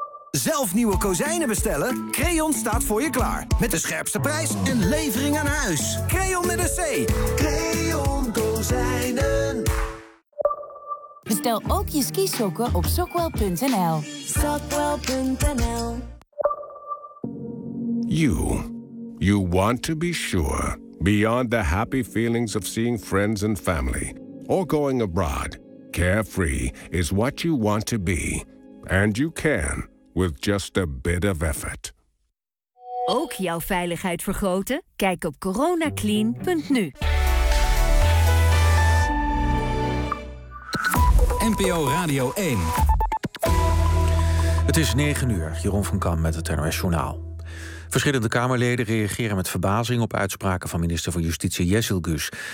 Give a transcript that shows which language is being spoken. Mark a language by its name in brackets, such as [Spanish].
[Dutch] Zelf nieuwe kozijnen bestellen? Crayon staat voor je klaar. Met de scherpste prijs en levering aan huis. Crayon met een C. Crayon kozijnen. Bestel ook je skisokken op Sockwell.nl. Sockwell.nl. [English] You want to be sure, beyond the happy feelings of seeing friends and family, or going abroad, carefree is what you want to be. And you can, with just a bit of effort. [Dutch] Ook jouw veiligheid vergroten? Kijk op coronaclean.nu. NPO Radio 1. Het is 9 uur, Jeroen van Kam met het NOS Journaal. Verschillende Kamerleden reageren met verbazing op uitspraken van minister van Justitie Jessel Gus.